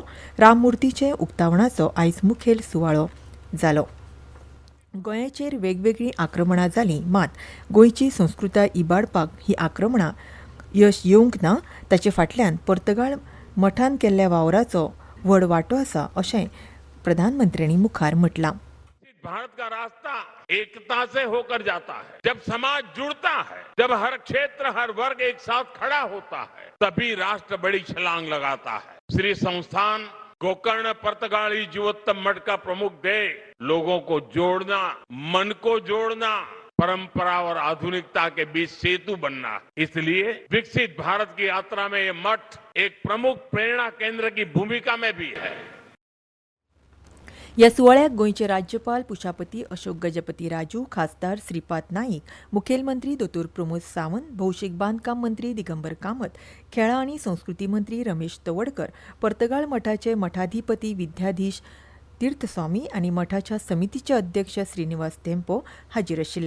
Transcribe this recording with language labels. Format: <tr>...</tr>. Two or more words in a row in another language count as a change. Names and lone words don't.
<kok>राममुर्तीचे उक्तावणाचो आयज मुखेल सुवाळो जालो. गोंयाचेर वेगवेगळीं आक्रमणां जालीं, मात गोंयची संस्कृताय इबाडपाक ही आक्रमणां यश येवंक ना. ताचे फाटल्यान पर्तगाळ मठान केल्ल्या वावराचो व्हड वांटो आसा अशें प्रधानमंत्र्यांनी मुखार म्हटलां.</kok> <hi>भारत का रास्ता एकता से होकर जाता है. जब समाज जुड़ता है, जब हर क्षेत्र हर वर्ग एक साथ खड़ा होता है, तभी राष्ट्र बड़ी छलांग लगाता है. श्री संस्थान गोकर्ण पर्तगाली जीवोत्तम मठ का प्रमुख ध्येय लोगों को जोड़ना, मन को जोड़ना, परंपरा और आधुनिकता के बीच सेतु बनना. इसलिए विकसित भारत की यात्रा में ये मठ एक प्रमुख प्रेरणा केंद्र की भूमिका में भी है.</hi> <kok>ह्या सुवाळ्याक गोंयचे राज्यपाल पुशापती अशोक गजपती राजू, खासदार श्रीपाद नाईक, मुखेलमंत्री दोतोर प्रमोद सावंत, भौशीक बांदकाम मंत्री दिगंबर कामत, खेळां आनी संस्कृती मंत्री रमेश तवडकर, पर्तगाळ मठाचे मठाधिपती विद्याधीश तीर्थस्वामी आनी मठाच्या समितीचे अध्यक्ष श्रीनिवास तेंपो हाजीर आशिल्ले.</kok>